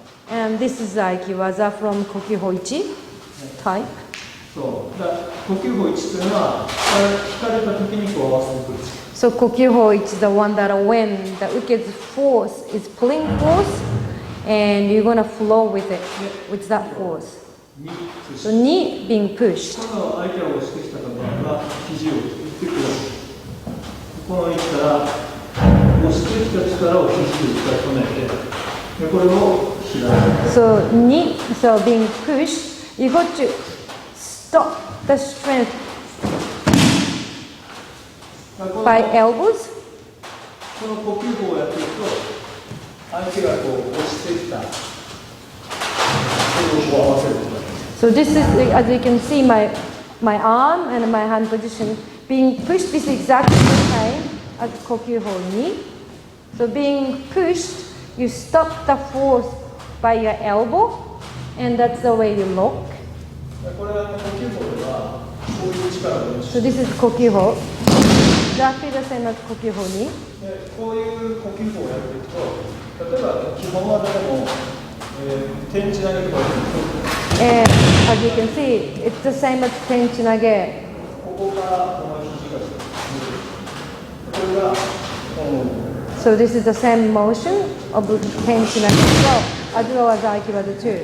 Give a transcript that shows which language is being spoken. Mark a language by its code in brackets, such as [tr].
[en] And this is Aiki-waza from Kokyu-ho 1 type. [ja] そうだ呼吸法1というのは引かれた時にこう合わせてくる。 [en] So Kokyu-ho is the one that when the uke's force is pulling force, and you're gonna flow with it, with that force. So knee being pushed. [ja] この相手を押してきた方が肘を振ってくる。この位置から押してきた力を肘で止めて、でこれを開く。 [en] So knee, so being pushed, you got to stop the strength by elbows. [ja] この呼吸法をやっていくと相手がこう押してきたそれをこう合わせることができる。 [en] So this is, as you can see, my arm and my hand position being pushed. This is exactly the same as Kokyu-ho knee. So being pushed, you stop the force by your elbow, and that's the way you lock. [ja] これは呼吸法ではこういう力を練習 [en] So this is Kokyu-ho. Exactly the same as Kokyu-ho knee. [ja] でこういう呼吸法をやっていくとは基本技でも、天地投げとか [en] And as you can see, it's the same as tenchi nage. [ja] ここからこの肘がこれが [en] So this is the same motion of tenchi nage as well as Aiki-waza too.